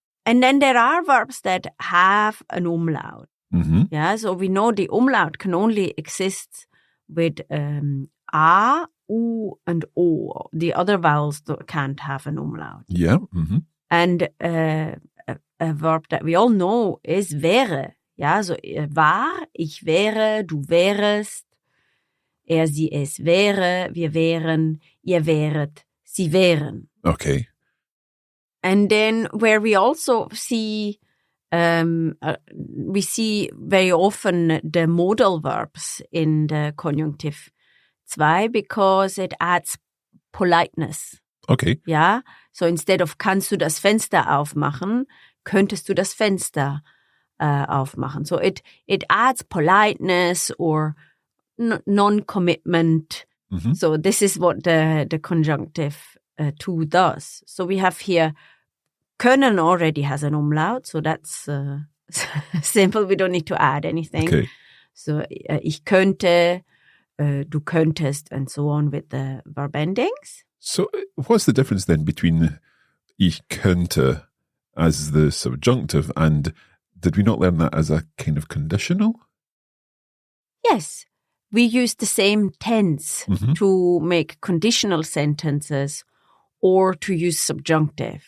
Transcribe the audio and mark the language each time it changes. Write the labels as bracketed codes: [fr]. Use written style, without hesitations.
[en] And then there are verbs that have an umlaut. Mm-hmm. Yeah, so we know the umlaut can only exist with A, U, and O. The other vowels can't have an umlaut. Yeah. Mm-hmm. And a verb that we all know is wäre. [de] Ja, so war, ich wäre, du wärest, er, sie, es wäre, wir wären, ihr wäret, sie wären. [en] Okay. And then where we also see, we see very often the modal verbs in the conjunctive 2 because it adds politeness. Okay. [de] Ja, [en] so instead of [de] kannst du das Fenster aufmachen, könntest du das Fenster aufmachen. [en] So it adds politeness or non-commitment. Mm-hmm. So this is what the conjunctive 2 does. So we have here können already has an umlaut, so that's simple. We don't need to add anything. Okay. So [de] ich könnte, du könntest, [en] and so on with the verb endings. So what's the difference then between ich könnte as the subjunctive and did we not learn that as a kind of conditional? Yes. We use the same tense Mm-hmm. to make conditional sentences or to use subjunctive.